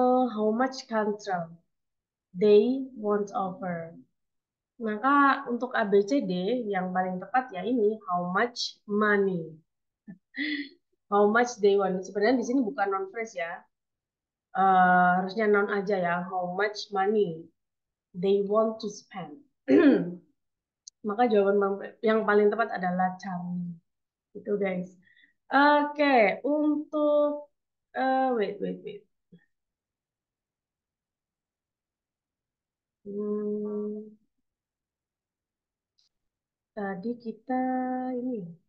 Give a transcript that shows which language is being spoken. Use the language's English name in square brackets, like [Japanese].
[English] How much control they want over. [Indonesian] Maka untuk ABCD yang paling tepat ya ini [English] how much money. How much they want. [Indonesian] Sebenarnya di sini bukan noun phrase ya. Harusnya noun aja ya. [English] How much money they want to spend. [Indonesian] Maka jawaban yang paling tepat adalah Charlie. Itu guys. Oke, untuk wait. Hmm, tadi kita ini.